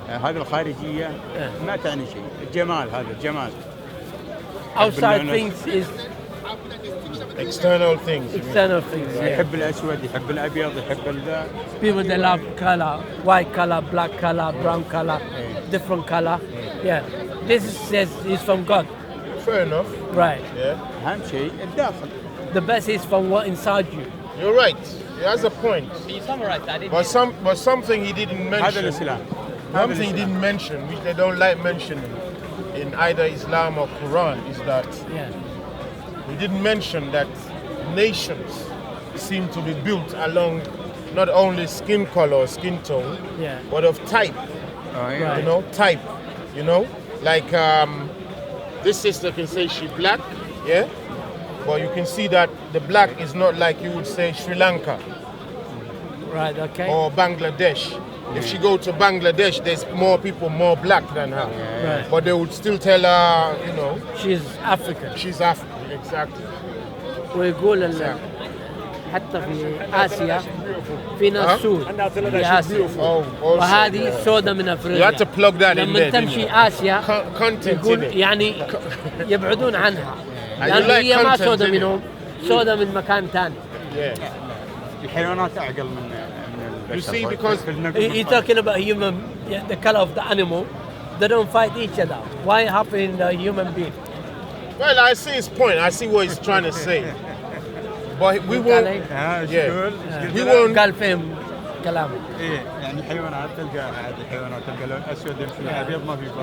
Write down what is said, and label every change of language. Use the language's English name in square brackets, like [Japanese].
[Arabic] هذه الخارجية ما تعني شيء. الجمال هذا الجمال. [English] Outside things is external things. External things. [Arabic] يحب الأسود، يحب الأبيض، يحب الذا. [English] People they love color, white color, black color, brown color, different color. Yeah, this says is from God. Fair enough. Right. Yeah. [Arabic] أهم شيء الداخل. [English] The best is from what inside you. You're right. He has a point. You summarized that, didn't But something he didn't mention. Something he didn't mention, which they don't like mentioning in either Islam or Quran, is that he didn't mention that nations seem to be built along not only skin color or skin tone, but of type. Right. You know, type. You know, like this sister can say she's black, yeah, but you can see that the black is not like you would say Sri Lanka, right? Okay. Or Bangladesh. If she go to Bangladesh, there's more people more black than her, Right. but they would still tell her, you know, she's African. She's African, exactly. [Arabic] ويقول حتى في آسيا في ناس سود في آسيا وهذه سودة من أفريقيا. [English] You have to plug that in [Arabic] لما [English] there. [Arabic] تمشي آسيا يقول يعني يبعدون عنها لأن هي ما سودة منهم، سودة من مكان ثاني. الحيوانات أعقل من [English] You see, because you're talking about human, the color of the animal, they don't fight each other. Why happen in the human being? Well, I see his point. I see what he's trying to say. But we won't. We won't. [Arabic] قال فهم كلامه. إيه يعني الحيوانات تلقى هذه الحيوانات تلقى لون أسود يمشي أبيض ما في فرق.